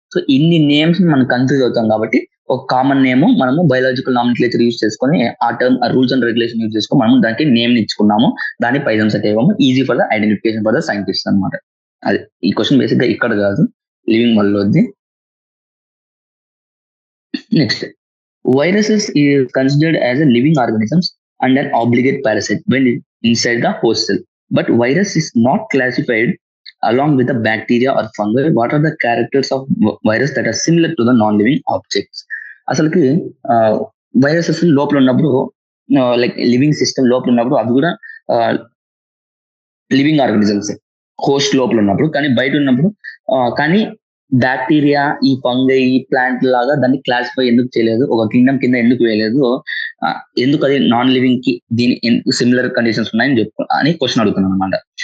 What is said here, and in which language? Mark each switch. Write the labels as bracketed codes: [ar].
[te] So ఇన్ని names మనం confuse అవుతాం కాబట్టి ఒక కామన్ నేమ్ మనము బయాలజికల్ నామినిక్లేచర్ యూజ్ చేసుకొని ఆ term rules and regulation use చేసుకొని మనం దానికి నేమ్ ఇచ్చుకున్నాము. దాన్ని పైజమ్ సటేవం easy for the identification for the scientist అనమాట. అది ఈ క్వశ్చన్ బేసిక్ గా ఇక్కడ కాదు, living world లోది. [en] Next, viruses is considered as a living organisms and an obligate parasite when inside the host cell. But virus is not classified along with the bacteria or fungi. What are the characters of virus that are similar to the non-living objects? [te] అసలుకి viruses లోపల ఉన్నప్పుడు like living system లోపల ఉన్నప్పుడు అవి కూడా living organisms host లోపల ఉన్నప్పుడు, కానీ బయట ఉన్నప్పుడు కానీ బ్యాక్టీరియా, ఈ ఫంగై, ఈ ప్లాంట్ లాగా దాన్ని క్లాసిఫై ఎందుకు చేయలేదు, ఒక కింగ్డమ్ కింద ఎందుకు వేయలేదు, ఎందుకు అది నాన్ లివింగ్ కి దీని సిమిలర్ కండిషన్స్ ఉన్నాయని చెప్పు అని క్వశ్చన్ అడుగుతున్నాను అనమాట.